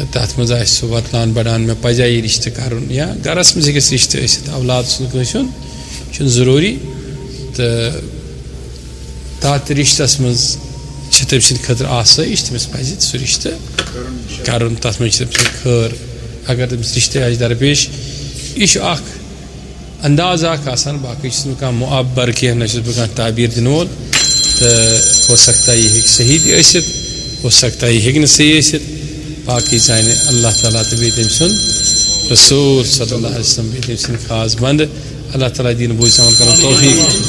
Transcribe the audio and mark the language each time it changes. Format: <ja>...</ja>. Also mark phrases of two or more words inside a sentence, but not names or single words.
<ks>تَتھ منٛز آسہِ سُہ وَتلان بَڑان مےٚ پَزیا یہِ رِشتہٕ کَرُن یا گَرَس منٛز ہیٚکٮ۪س رِشتہٕ ٲسِتھ اولاد سُنٛد کٲنٛسہِ ہُنٛد چھُنہٕ ضروٗری تہٕ تَتھ رِشتَس منٛز چھِ تٔمۍ سٕنٛدِ خٲطرٕ آسٲیِش تٔمِس پَزِ سُہ رِشتہٕ کَرُن تَتھ منٛز چھِ تٔمۍ سٕنٛدِ خٲر اگر تٔمِس رِشتہٕ آسہِ درپیش یہِ چھُ اکھ انداز اکھ آسان باقٕے چھُس نہٕ کانٛہہ مُعبر کینٛہہ نہ چھُس بہٕ کانٛہہ تعبیٖر دِنہٕ وول تہٕ</ks> <ur>ہو سکتا</ur> <ks>یہِ ہیٚکہِ صحیح تہِ ٲسِتھ</ks> <ur>ہو سکتا</ur> <ks>یہِ ہیٚکہِ نہٕ صحیح ٲسِتھ باقٕے زانہِ اللہ تعالیٰ تہٕ بیٚیہِ تٔمۍ سُنٛد رسوٗل صلی اللہ علیہ وسلم بیٚیہِ تٔمۍ سٕنٛدۍ خاص بنٛدٕ اللہ تعالیٰ دِیِن بوٗزِتھ عمل کَرُن توفیٖق</ks>